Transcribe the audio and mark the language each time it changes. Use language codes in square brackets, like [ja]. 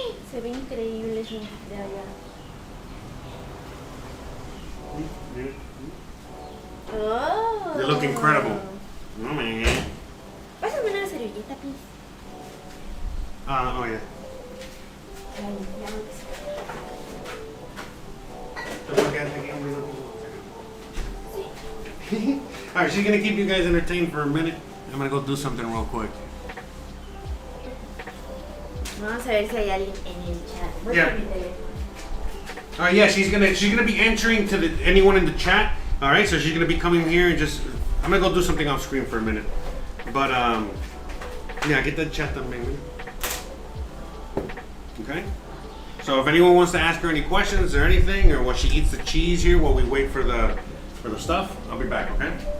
[es] Se ve increíble eso de allá. Oh. [en] They look incredible. Oh man. [es] ahorita, please. [en] Oh, yeah. [es] Ay, ya no sé. [en] Alright, she's gonna keep you guys entertained for a minute. I'm gonna go do something real quick. [es] Vamos a ver si hay alguien en el chat. Voy [en] Yeah. [es] por mi teléfono. [en] Alright, yeah, she's gonna be entering to anyone in the chat. Alright, so she's gonna be coming here and just I'm gonna go do something off screen for a minute. But yeah, get that chat done, maybe. Okay? So if anyone wants to ask her any questions or anything, or while she eats the cheese here while we wait for the stuff, I'll be back, okay?